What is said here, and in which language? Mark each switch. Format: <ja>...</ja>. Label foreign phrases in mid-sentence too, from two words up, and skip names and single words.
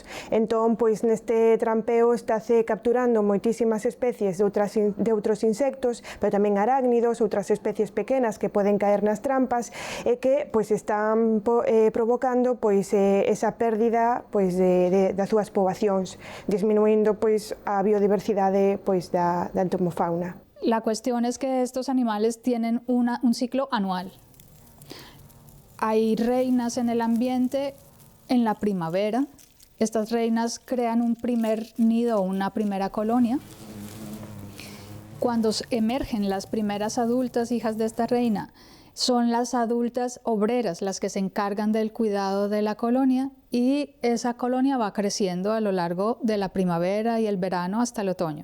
<gl>Entón, pois neste trampeo estáse capturando moitísimas especies de outros insectos, pero tamén arácnidos, outras especies pequenas que poden caer nas trampas e que pois están provocando pois esa pérdida pois das súas poboacións, disminuindo pois a biodiversidade pois da entomofauna.</gl> <es>La cuestión es que estos animales tienen un ciclo anual. Hay reinas en el ambiente en la primavera. Estas reinas crean un primer nido o una primera colonia. Cuando emergen las primeras adultas hijas de esta reina, son las adultas obreras las que se encargan del cuidado de la colonia, y esa colonia va creciendo a lo largo de la primavera y el verano hasta el otoño.</es>